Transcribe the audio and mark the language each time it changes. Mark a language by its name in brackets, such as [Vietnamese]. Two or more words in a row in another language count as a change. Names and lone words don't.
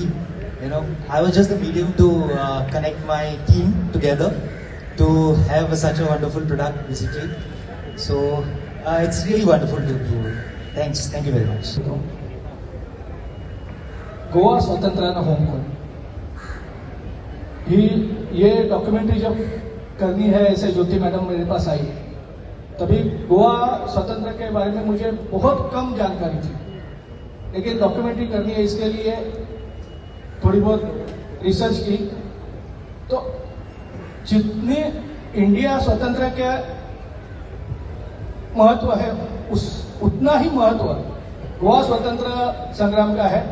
[English] You know, I was just the medium to connect my team together to have such a wonderful product, basically. So it's really wonderful to be here. Thanks. Thank you very much. [Hindi] गोवा स्वतंत्राना होमकून ये डॉक्यूमेंट्री जब करनी है, ऐसे ज्योति मैडम मेरे पास आई, तभी गोवा स्वतंत्र के बारे में मुझे बहुत कम जानकारी थी, लेकिन डॉक्यूमेंट्री करनी है, इसके लिए थोड़ी बहुत रिसर्च की, तो जितने इंडिया स्वतंत्र के महत्व है उतना ही महत्व गोवा स्वतंत्र संग्राम का है।